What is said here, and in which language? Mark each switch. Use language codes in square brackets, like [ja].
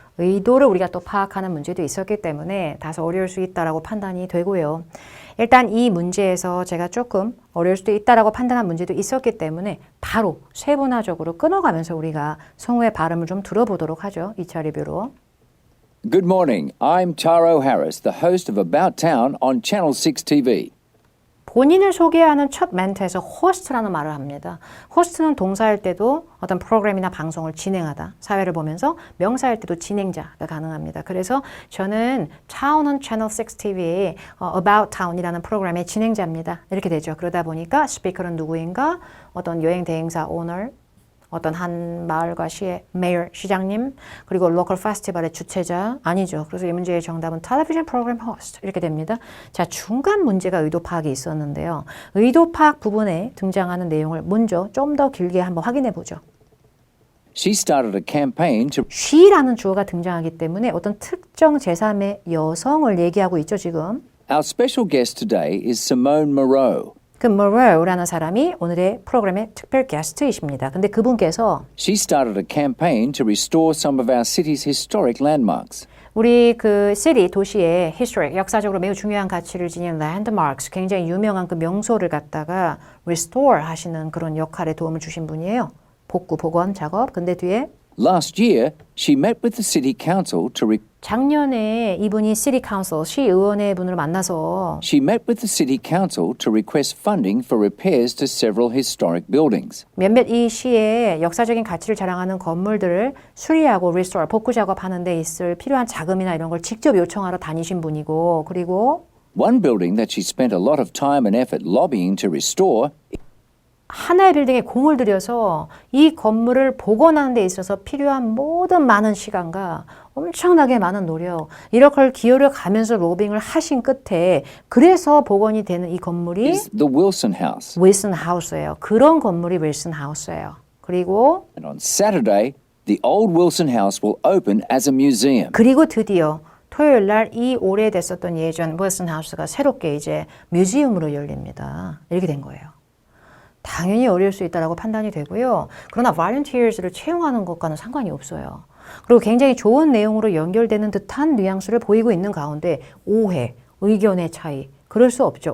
[ko] 의도를 우리가 또 파악하는 문제도 있었기 때문에 다소 어려울 수 있다라고 판단이 되고요. 일단 이 문제에서 제가 조금 어려울 수도 있다라고 판단한 문제도 있었기 때문에 바로 세분화적으로 끊어가면서 우리가 성우의 발음을 좀 들어보도록 하죠. 2차 리뷰로. [en] Good morning. I'm Taro Harris, the host of About Town on Channel 6 TV. [ko] 본인을 소개하는 첫 멘트에서 호스트라는 말을 합니다. 호스트는 동사일 때도 어떤 프로그램이나 방송을 진행하다, 사회를 보면서 명사일 때도 진행자가 가능합니다. 그래서 저는 Town on Channel 6 TV의 About Town이라는 프로그램의 진행자입니다. 이렇게 되죠. 그러다 보니까 스피커는 누구인가? 어떤 여행 대행사 오너, 어떤 한 마을과 시의 메이어, 시장님, 그리고 로컬 페스티벌의 주최자 아니죠. 그래서 이 문제의 정답은 텔레비전 프로그램 호스트 이렇게 됩니다. 자, 중간 문제가 의도 파악이 있었는데요. 의도 파악 부분에 등장하는 내용을 먼저 좀 더 길게 한번 확인해 보죠. [en] She started a campaign to [ko] she라는 주어가 등장하기 때문에 어떤 특정 제3의 여성을 얘기하고 있죠, 지금. [en] Our special guest today is Simone Moreau. [ko] 그 Moreau라는 사람이 오늘의 프로그램의 특별 게스트이십니다. 근데 그분께서 [en] She started a campaign to restore some of our city's historic landmarks. [ko] 우리 그 city, 도시의 historic, 역사적으로 매우 중요한 가치를 지닌 landmarks, 굉장히 유명한 그 명소를 갖다가 restore 하시는 그런 역할에 도움을 주신 분이에요. 복구, 복원 작업. 근데 뒤에 [en] Last year, she met with the city council to [ko] 작년에 이분이 city council, 시의원의 분을 만나서 [en] She met with the city council to request funding for repairs to several historic buildings. [ko] 몇몇 이 시의 역사적인 가치를 자랑하는 건물들을 수리하고 restore, 복구 작업하는 데 있을 필요한 자금이나 이런 걸 직접 요청하러 다니신 분이고, 그리고 [en] One building that she spent a lot of time and effort lobbying to restore [ko] 하나의 빌딩에 공을 들여서 이 건물을 복원하는 데 있어서 필요한 모든 많은 시간과 엄청나게 많은 노력, 이렇게 기여를 가면서 로빙을 하신 끝에 그래서 복원이 되는 이 건물이 [en] is the Wilson House. [ko] 윌슨 하우스예요. 그런 건물이 윌슨 하우스예요. 그리고 [en] And on Saturday, the old Wilson House will open as a museum. [ko] 드디어 토요일 날 이 오래됐었던 예전 윌슨 하우스가 새롭게 이제 뮤지엄으로 열립니다. 이렇게 된 거예요. 당연히 어려울 수 있다고 판단이 되고요. 그러나 volunteers를 채용하는 것과는 상관이 없어요. 그리고 굉장히 좋은 내용으로 연결되는 듯한 뉘앙스를 보이고 있는 가운데 오해, 의견의 차이, 그럴 수 없죠.